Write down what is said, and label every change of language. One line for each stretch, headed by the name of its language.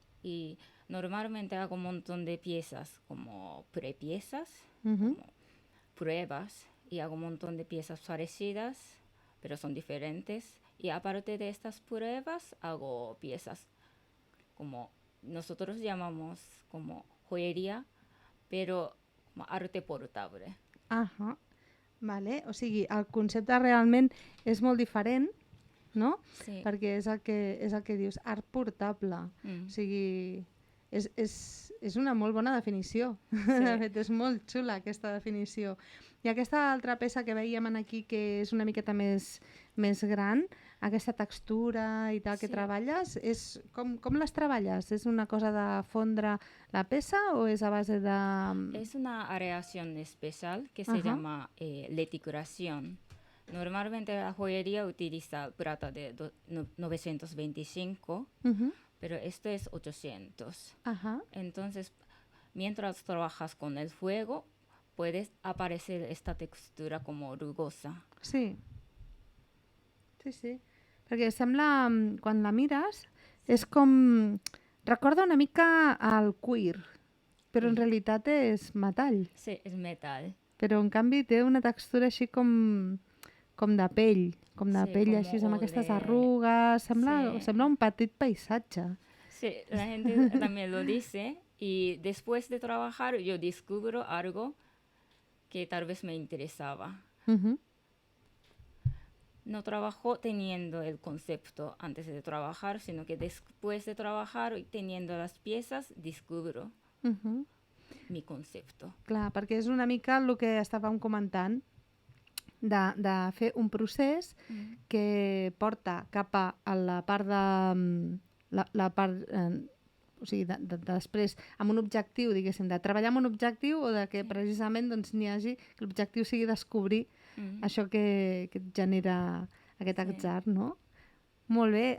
Spanish: Y normalmente hago un montón de piezas como prepiezas, como pruebas, y hago un montón de piezas parecidas, pero son diferentes. Y aparte de estas pruebas, hago piezas como nosotros llamamos como joyería, però arte portable.
Catalan: Vale. O sigui, el concepte realment és molt diferent, no? Sí. Perquè és el que dius, art portable. O sigui, és una molt bona definició. De fet, és molt xula aquesta definició. I aquesta altra peça que veiem aquí, que és una miqueta més gran, aquesta textura i tal que Sí. treballes, com les treballes? És una cosa de fondre la peça o és a base de...
Spanish: Es una aleación especial que se Ajá. llama reticulación. Normalmente la joyería utiliza plata de 925, Ujú. pero esto es 800. Ajá. Entonces, mientras trabajas con el fuego, puede aparecer esta textura como rugosa. Sí. Sí, sí.
Catalan: Perquè sembla, quan la mires, és com... Recorda una mica al cuir, però en realitat és metall.
Spanish: Sí, es metal.
Catalan: Però en canvi té una textura així com de pell, com de Sí, pell com així, amb aquestes de- arrugues. Sí. Sembla un petit paisatge.
Spanish: Sí, la gente también lo dice. Y después de trabajar, yo descubro algo que tal vez me interesaba. Uh No trabajo teniendo el concepto antes de trabajar, sino que después de trabajar y teniendo las piezas, descubro mi concepto.
Catalan: Clar, perquè és una mica el que estàvem comentant, de fer un procés que porta cap a la part de... la part, o sigui, de després, amb un objectiu, diguéssim, de treballar amb un objectiu o de que precisament doncs, n'hi hagi, que l'objectiu sigui descobrir això que et genera aquest atzar, no? Molt bé.